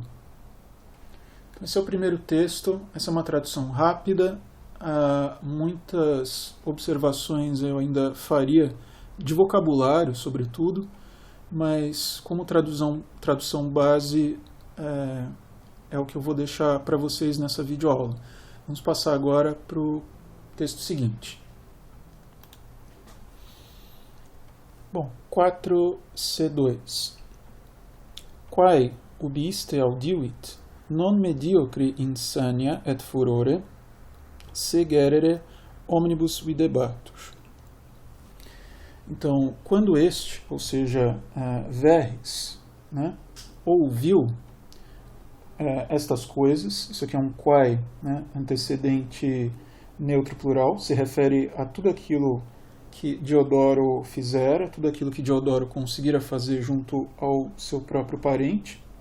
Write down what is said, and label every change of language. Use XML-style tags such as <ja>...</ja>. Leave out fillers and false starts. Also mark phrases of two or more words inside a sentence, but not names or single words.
<pt>Esse é o primeiro texto, essa é uma tradução rápida, muitas observações eu ainda faria de vocabulário, sobretudo, mas como tradução base é o que eu vou deixar para vocês nessa videoaula. Vamos passar agora para o texto seguinte. Bom, 4c2.</pt> <la>Quae ubi iste audiuit, non mediocri insania et furore, segerere omnibus videbatus.</la> <pt>Então, quando este, ou seja, Verres, né, ouviu estas coisas, isso aqui é um quae, né, antecedente neutro plural, se refere a tudo aquilo que Diodoro fizera, tudo aquilo que Diodoro conseguira fazer junto ao seu próprio parente.</pt>